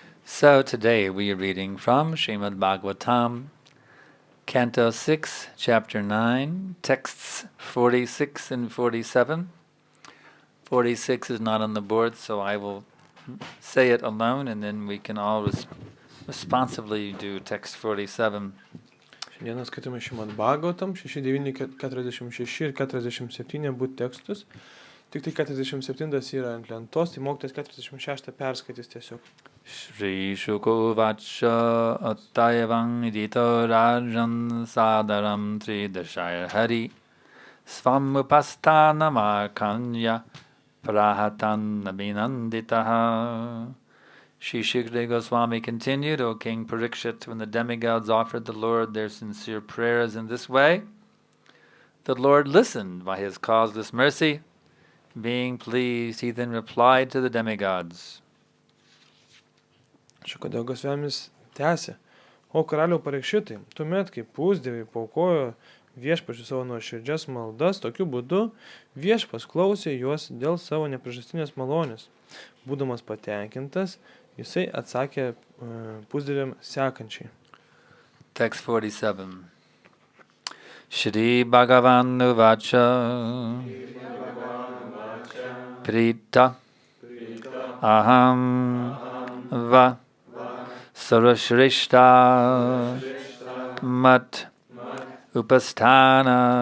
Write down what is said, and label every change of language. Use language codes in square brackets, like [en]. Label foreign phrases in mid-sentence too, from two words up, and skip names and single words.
[en] So today we are reading from Srimad Bhagavatam, Canto 6, Chapter 9, texts 46 and 47. 46 is not on the board, so I will say it alone, and then we can all responsibly do text 47. [lt] Šiandieną skaitome Šrimad Bhagavatam 6, 9, 46 ir 47 abu tekstus. Tik tai 47 yra ant lentos, tai mokytas 46 perskaitys tiesiog. [sa] श्री शुको वाच अत्तयवम् इदितो राजन् सदारम् त्रिदशय हरि स्वमुपस्थान मर्कन्य प्रहतन् अभिनन्दितः. [en] Shri Shukdev Goswami continued, O King Parikshit, when the demigods offered the Lord their sincere prayers in this way, the Lord listened by his causeless mercy. Being pleased, he then replied to the demigods. [lt] Šukadeo Gosvamis tęsė, o karaliau Parikšitai, tuomet, kai pusdieviai paukojo viešpačių savo nuoširdžias maldas, tokiu būdu viešpas klausė juos dėl savo nepriežastinės malonės. Būdamas patenkintas, jisai atsakė pusdieviam sekančiai. [en] Text 47. [sa] श्री भगवान् उवाच प्रीत अहम् व सरश्रिष्ट मत् उपस्थान